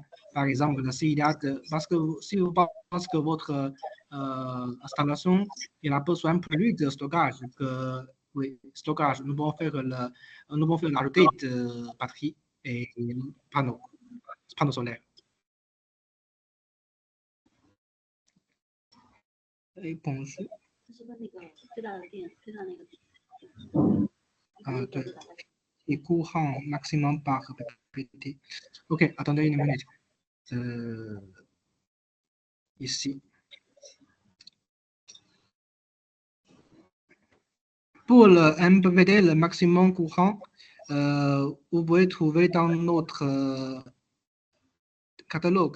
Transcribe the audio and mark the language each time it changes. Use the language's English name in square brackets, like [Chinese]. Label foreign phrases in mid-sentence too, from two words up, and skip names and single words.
[French] Par exemple, parce que si vous pensez que votre installation il a besoin plus de stockage que Oui, stockage. Nous pouvons faire l'ajouter de batterie et panneaux solaires. Et bonjour. [Chinese] 是问那个最大的电，最大那个。 [French] 对。Et courant maximum par PT. Ok, attendez une minute. Ici. Pour le MPPT, le maximum courant, vous pouvez trouver dans notre catalogue.